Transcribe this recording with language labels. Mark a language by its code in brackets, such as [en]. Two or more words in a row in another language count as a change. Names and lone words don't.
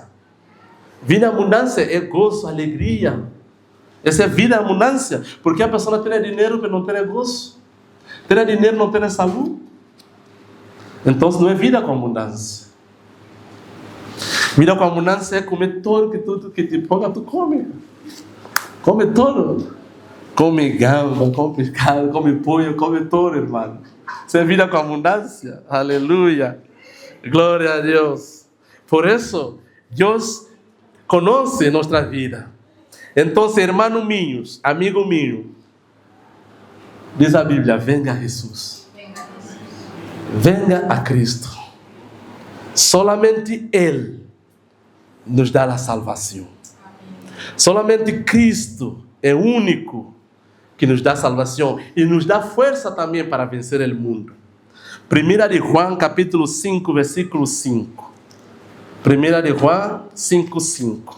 [pt] Vida é abundância é gozo, alegria. Essa é vida em abundância, porque a pessoa tem dinheiro mas não tem gozo, tem dinheiro não tem saúde. Então não é vida com abundância. Vida com abundância é comer tudo que [es] te ponga, [pt] tu come tudo, come gamba, come pescado, come pollo, come tudo, irmão. Isso é vida com abundância. Aleluia, glória a Deus. Por isso Deus conhece nossa vida. Então, irmãos meus, amigo meu, diz a Bíblia, [es] venga a Jesus. Venga a Cristo. [pt] Solamente Ele nos dá a salvação. Solamente Cristo é o único que nos dá salvação e nos dá força também para vencer o mundo. 1 de João, capítulo 5, versículo 5. 1 de João 5, 5.